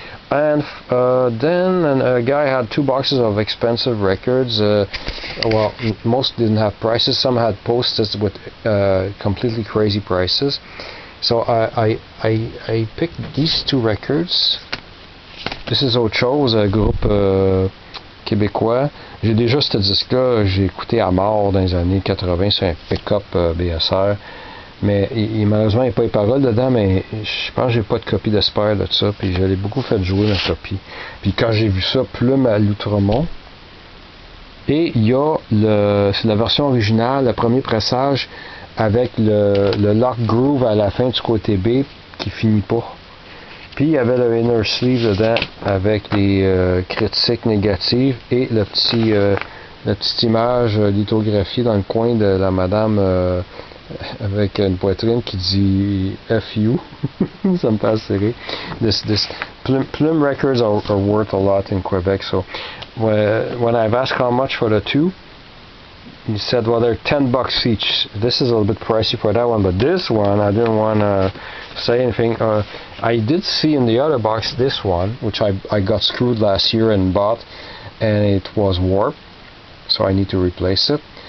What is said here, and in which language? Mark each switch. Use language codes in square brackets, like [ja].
[en] And then a guy had 2 boxes of expensive records. Well, most didn't have prices. Some had posters with completely crazy prices. So I picked these 2 records. This is [fr] autre chose, un groupe québécois. J'ai déjà ce disque-là, j'ai écouté à mort dans les années 80 sur un pick-up BSR. Mais malheureusement, il n'y a pas les paroles dedans, mais je pense que j'ai pas de copie d'Esper de ça, puis je l'ai beaucoup fait jouer ma copie. Puis quand j'ai vu ça, Plume à l'Outremont, et il y a c'est la version originale, le premier pressage, avec le lock groove à la fin du côté B, qui finit pas. Puis il y avait le inner sleeve dedans, avec les critiques négatives, et la petite image lithographiée dans le coin de la madame avec une poitrine qui dit FU. Ça me passe serré. [en] Plume records are worth a lot in Quebec. So when I've asked how much for the 2, he said, well, they're $10 each. This is a little bit pricey for that one, but this one I didn't want to say anything. I did see in the other box this one, which I got screwed last year and bought, and it was warped, so I need to replace it.